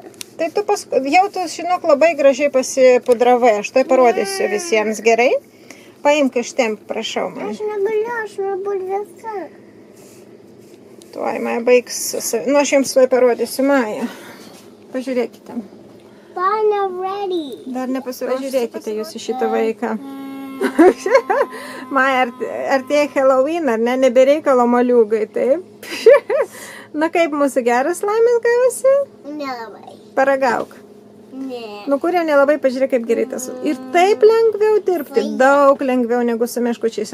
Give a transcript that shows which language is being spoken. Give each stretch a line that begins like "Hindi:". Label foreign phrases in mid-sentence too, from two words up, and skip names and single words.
Lithuanian: Tai tu jau tu, žinok, labai gražiai pasipudravai. Aš tai parodysiu visiems, gerai? Paimk ištemp, prašau man. Aš negaliu, aš nebūtų visa. Tuoj, Maja baigs. Nu, aš jums tuoj parodysiu, Maja. Pažiūrėkite.
English: But not ready.
Lithuanian: Dar nepasižiūrėkite jūs į šitą vaiką. Maja, artėja Halloween, ar ne? Nebereikalo moliūgai, taip? Na, kaip mūsų geras laimis gavosi? Nelabai. Paragauk. Ne. Nu, kurie nelabai pažiūrėk, kaip gerai tas. Ir taip lengviau dirbti, daug lengviau negu su meškučiais.